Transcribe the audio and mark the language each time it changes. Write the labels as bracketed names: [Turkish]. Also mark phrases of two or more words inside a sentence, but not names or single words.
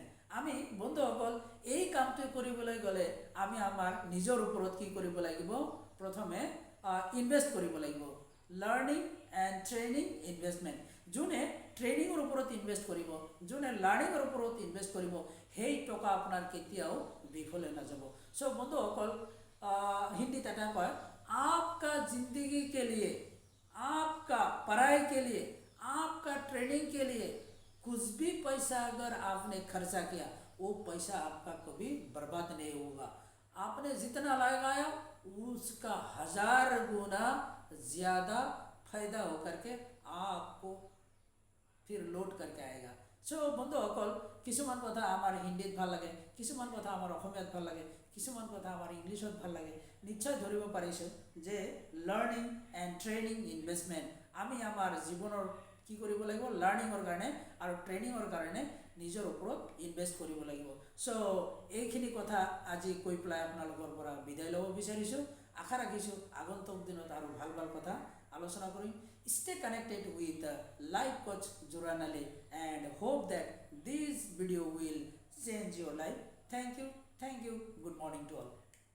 [Assamese] আমি বন্ধুসকল এই কামটো কৰিবলৈ গ'লে আমি আমাৰ নিজৰ ওপৰত কি কৰিব লাগিব, প্ৰথমে ইনভেষ্ট কৰিব লাগিব। [English] learning and training investment, [Assamese] যোনে ট্ৰেইনিঙৰ ওপৰত ইনভেষ্ট কৰিব, যোনে লাৰ্ণিঙৰ ওপৰত ইনভেষ্ট কৰিব, সেই টকা আপোনাৰ কেতিয়াও বিফল হৈ নাযাব। চ' বন্ধুসকল, হিন্দীত এটা কয়, [Hindi] आपका जिंदगी के लिए, आपका पढ़ाई के लिए, आपका ट्रेनिंग के लिए कुछ भी पैसा अगर आपने खर्चा किया, वो पैसा आपका कभी बर्बाद नहीं होगा। आपने जितना लगाया उसका 1000 गुना ज़्यादा फायदा होकर के आपको फिर লোড करके आएगा। [Assamese] চ' বন্ধুসকল, কিছুমান কথা আমাৰ হিন্দীত ভাল লাগে, কিছুমান কথা আমাৰ অসমীয়াত ভাল লাগে, কিছুমান কথা আমাৰ ইংলিছত ভাল লাগে। নিশ্চয় ধৰিব পাৰিছোঁ যে [English] learning and training investment [Assamese] আমি আমাৰ জীৱনৰ কি কৰিব লাগিব, লাৰ্ণিঙৰ কাৰণে আৰু ট্ৰেইনিঙৰ কাৰণে নিজৰ ওপৰত ইনভেষ্ট কৰিব লাগিব। চ' এইখিনি কথা আজি কৈ পেলাই আপোনালোকৰ পৰা বিদায় ল'ব বিচাৰিছোঁ। আশা ৰাখিছোঁ আগন্তুক দিনত আৰু ভাল ভাল কথা আলোচনা কৰিম। [English] Stay connected with Life Coach Joran Ali and hope that this video will change your life. Thank you. Good morning to all.